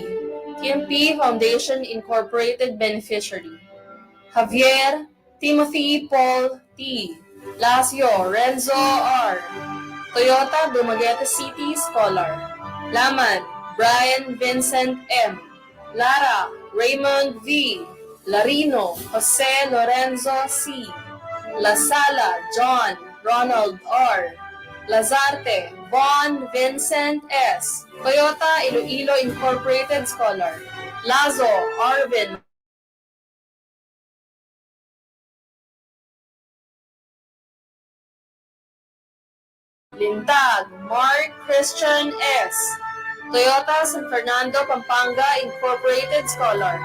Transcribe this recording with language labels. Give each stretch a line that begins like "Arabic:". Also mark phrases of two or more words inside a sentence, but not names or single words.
English: TMP Foundation Incorporated Beneficiary. Javier Timothy Paul T. Lacio Renzo R. Toyota Dumaguete City Scholar. Laman Brian Vincent M. Lara Raymond V. Larino Jose Lorenzo C. La Sala John Ronald R. Lazarte Von Vincent S., Toyota Iloilo Incorporated Scholar. Lazo Arvin Lintag Mark Christian S., Toyota San Fernando, Pampanga Incorporated Scholar.